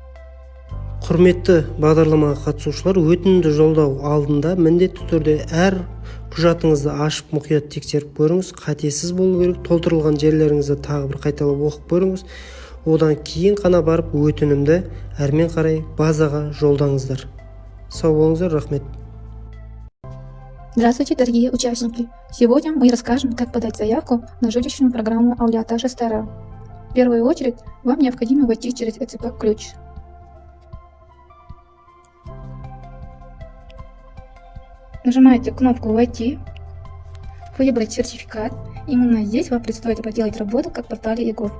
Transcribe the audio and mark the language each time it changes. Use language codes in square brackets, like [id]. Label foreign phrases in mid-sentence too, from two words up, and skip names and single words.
[kk] Құрметті бағдарламаға қатысушылар, өтінімді жолдау алдында міндетті түрде әр құжатыңызды ашып мұқият тексеріп көріңіз. Қатесіз болу керек. Толтырылған жерлеріңізді тағы бір қайталап оқып көріңіз. Одан кейін қана барып өтінімді әрмен қарай базаға жолдаңыздар. Сау болыңыздар, рахмет. [ru] Здравствуйте, дорогие участники! Сегодня мы расскажем, как подать заявку на жилищную программу «Әулие ата жастары». В первую очередь, вам необходимо войти через ETSP ключ. Нажимаете кнопку «Войти», выбрать сертификат. Именно здесь вам предстоит проделать работу, как в портале ЕГОВ.